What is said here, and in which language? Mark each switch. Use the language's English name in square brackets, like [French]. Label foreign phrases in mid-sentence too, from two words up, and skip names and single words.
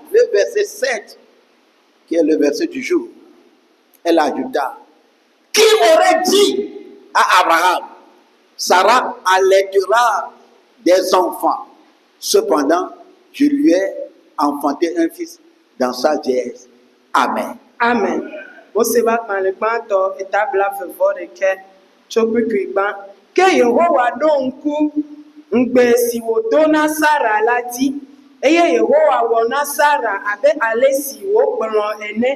[French] Le verset 7, qui est le verset du jour. Elle ajouta: Qui aurait dit à Abraham, Sarah allaitera des enfants. Cependant, je lui ai enfanté un fils dans sa vieillesse. Amen. Amen. [Ewe] Mose ƒe agbalẽgbãtɔ tabla 21 tso kpikui gbã. Ke Yehowa ɖo ŋku ŋugbe si wòdo na Sara la dzi, eye Yehowa wɔ na Sara abe ale si wògblɔ ene.